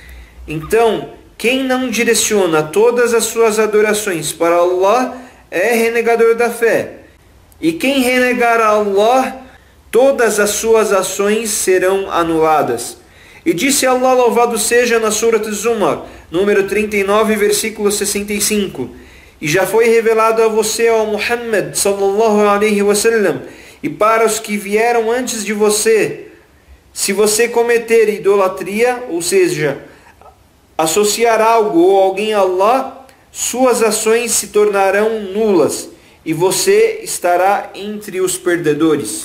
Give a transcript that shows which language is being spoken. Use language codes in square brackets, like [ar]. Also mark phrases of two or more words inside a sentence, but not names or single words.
[pt] Então, quem não direciona todas as suas adorações para Allah é renegador da fé. E quem renegar a Allah, todas as suas ações serão anuladas. E disse Allah, louvado seja, na Surat Az-Zumar, número 39, versículo 65. E já foi revelado a você, ó Muhammad, [ar] صلى الله عليه وسلم, [pt] e para os que vieram antes de você, se você cometer idolatria, ou seja, associar algo ou alguém a Allah, suas ações se tornarão nulas, e você estará entre os perdedores.